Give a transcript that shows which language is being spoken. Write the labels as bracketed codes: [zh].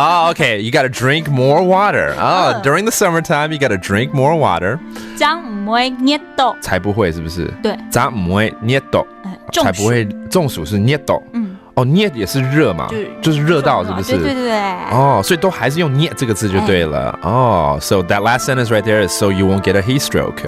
[en] OK, you gotta drink more water. During the summertime, you gotta drink more water. [zh] 这样不会热到。才不会是不是？对。这样不会热到，才不会中暑是热到。热也是热嘛，就是热到是不是？对。所以都还是用热这个字就对了。 [en] So that last sentence right there is so you won't get a heat stroke.